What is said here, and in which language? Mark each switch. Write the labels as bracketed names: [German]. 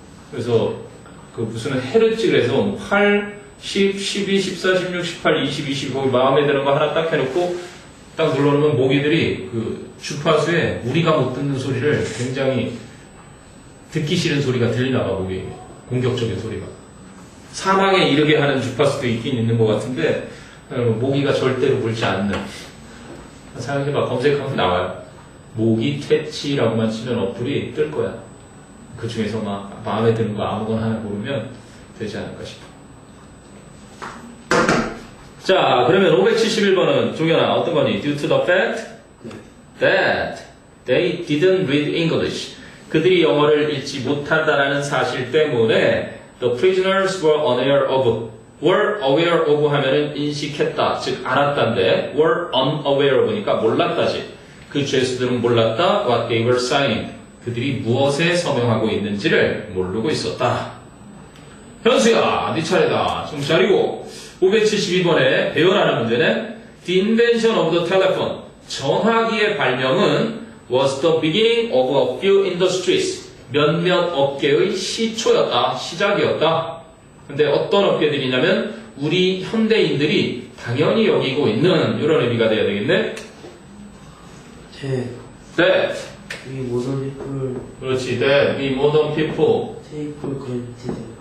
[Korean] 그래서 그 무슨 헤르츠에서 8, 10, 12, 14, 16, 18, 20, 20 거기 마음에 드는 거 하나 딱 해놓고 딱 눌러놓으면 모기들이 그 주파수에 우리가 못 듣는 소리를 굉장히 듣기 싫은 소리가 들리나 봐 모기 공격적인 소리가 사망에 이르게 하는 주파수도 있긴 있는 것 같은데 모기가 절대로 물지 않는 생각해봐 검색하면 나와요. 모기 퇴치라고만 치면 어플이 뜰 거야. 그 중에서 막 마음에 드는 거 아무거나 하나 고르면 되지 않을까 싶어. 자, 그러면 571번은 종현아 어떤 거니? [English] Due to the fact that they didn't read English. [Korean] 그들이 영어를 읽지 못한다라는 사실 때문에 [English] the prisoners were unaware of [Korean] 하면은 인식했다, 즉 알았다인데 [English] were unaware of [Korean] 니까 몰랐다지. 그 죄수들은 몰랐다 [English] what they were signing. [Korean] 그들이 무엇에 서명하고 있는지를 모르고 있었다. 현수야, 네 차례다. 좀 기다리고. 572번에 배열하는 문제는 [English] The invention of the telephone. [Korean] 전화기의 발명은 [English] was the beginning of a few industries. [Korean] 몇몇 업계의 시초였다. 시작이었다. 근데 어떤 업계들이냐면 우리 현대인들이 당연히 여기고 있는 이런 의미가 돼야 되겠네. [English] that [Korean] 이 모든 people 그렇지. [English] that we modern people take for granted.